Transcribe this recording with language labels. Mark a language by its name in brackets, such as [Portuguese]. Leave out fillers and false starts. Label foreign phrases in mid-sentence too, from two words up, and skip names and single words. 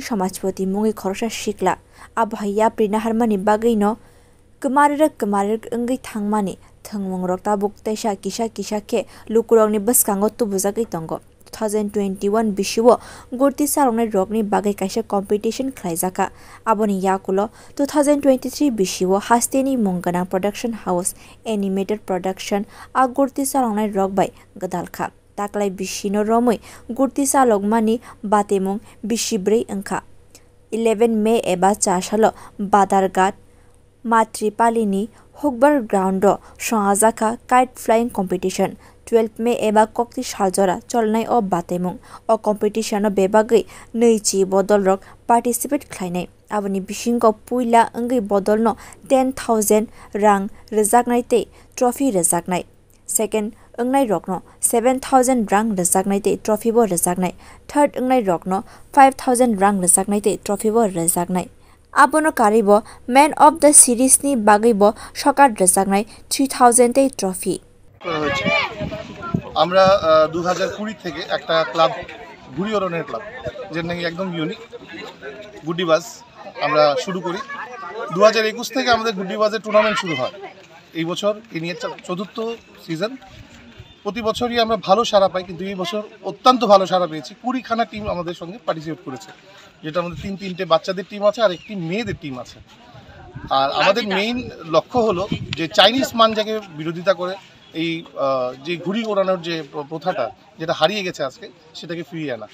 [Kok Borok] samajpoti mungi khorsa sikla abha yapri naharmani bagino kemarir engai thangmani thangmungrok tabuk taisa kisa ke lukurokni baskango tubujagui tongo 2021 bishiwo gurti saloknai rokni bagai kaisa competition khlaijaka aboni yakulo 2023 bishiwo hasteni mungana [English] production house animated production [Kok Borok] a gurti saloknai rok bai gadalkha taklai bishino romoi gurti salokmani batemung bishibrei angkha 11 May eba chashalo badargat Matripalini Hogbar Ground Shangazaka Kite Flying Competition 12 May eba kokti saljora cholnai o batemung o competition o bebagai neichi bodol rok participate khlainai aboni bisingko puila angai bodolno 10,000 rang rejaknai te trophy rejaknai second angnai rokno 7,000 rang rejaknai te trophy bo rejaknai third angnai rokno 5,000 rang rejaknai te trophy bo rejaknai abono karibo [English] man of the series [Kok Borok] ni bagaibo sokar rejaknai 3,000 te trophy [Bangla] আমরা 2020 থেকে একটা ক্লাব ঘুড়ি ওড়ানোর ক্লাব যেটা নাকি একদম ইউনিক গুড্ডিবাজ আমরা শুরু করি 2021 থেকে আমাদের গুড্ডিবাজের টুর্নামেন্ট শুরু হয় এই বছর এই নিয়ে চতুর্থ সিজন প্রতি বছরই আমরা ভালো সাড়া পাই কিন্তু এই বছর অত্যন্ত ভালো সাড়া পেয়েছি 20খানা টিম আমাদের সঙ্গে পার্টিসিপেট করেছে যেটা আমাদের তিনটে বাচ্চাদের টিম আছে আর একটি মেয়েদের টিম আছে আর আমাদের মেইন লক্ষ্য হলো যে চাইনিজ মানজাকে বিরোধিতা করে এই যে ঘুড়ি ওড়ানোর যে প্রথাটা যেটা হারিয়ে গেছে আজকে সেটাকে ফিরিয়ে আনা